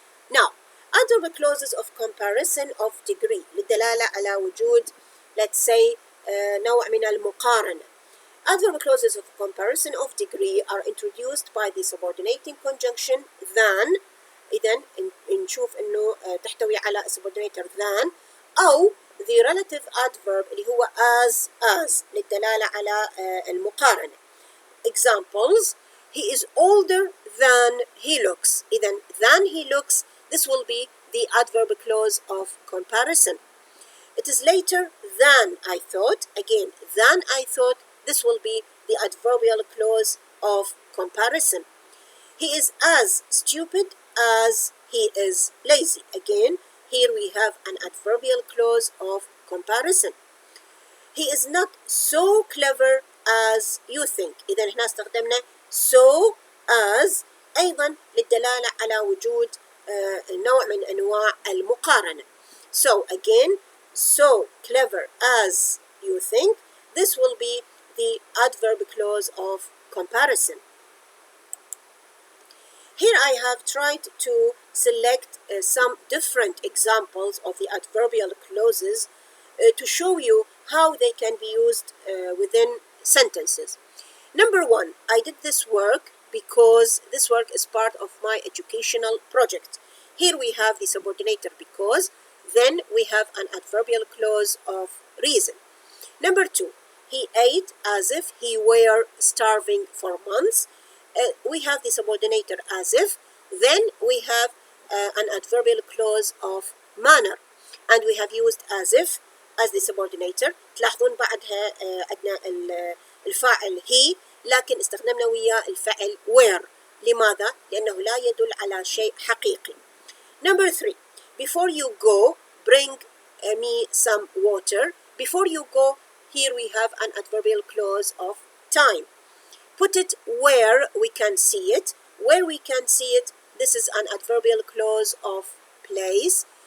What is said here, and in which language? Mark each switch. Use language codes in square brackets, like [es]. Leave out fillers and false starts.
[en] Now, under the clauses of comparison of degree [ar] للدلالة على وجود, [en] let's say, [ar] نوع من المقارنة. [en] Other clauses of comparison of degree are introduced by the subordinating conjunction than. [ar] إذن نشوف إنه تحتوي على subordinator than أو [en] the relative adverb [ar] اللي هو as للدلالة على المقارنة. [en] Examples: he is older than he looks. إذن than he looks, this will be the adverb clause of comparison. It is later than I thought. Again, than I thought, this will be the adverbial clause of comparison. He is as stupid as he is lazy. Again, here we have an adverbial clause of comparison. He is not so clever as you think. [ar] إذا هنا استخدمنا so as أيضا للدلالة على وجود نوع من أنواع المقارنة. [en] So again, so clever as you think, this will be the adverb clause of comparison. Here I have tried to select some different examples of the adverbial clauses to show you how they can be used within sentences. Number one, I did this work because this work is part of my educational project. Here we have the subordinator because, then we have an adverbial clause of reason. Number two, he ate as if he were starving for months. We have the subordinator as if, then we have an adverbial clause of manner, and we have used as if as the subordinator. [ar] تلاحظون بعدها عندنا الفاعل he، لكن استخدمنا وياه الفعل were. لماذا؟ لأنه لا يدل على شيء حقيقي. [en] Number three, before you go, bring me some water. Before you go, here we have an adverbial clause of time. Put it where we can see it. Where we can see it, this is an adverbial clause of place.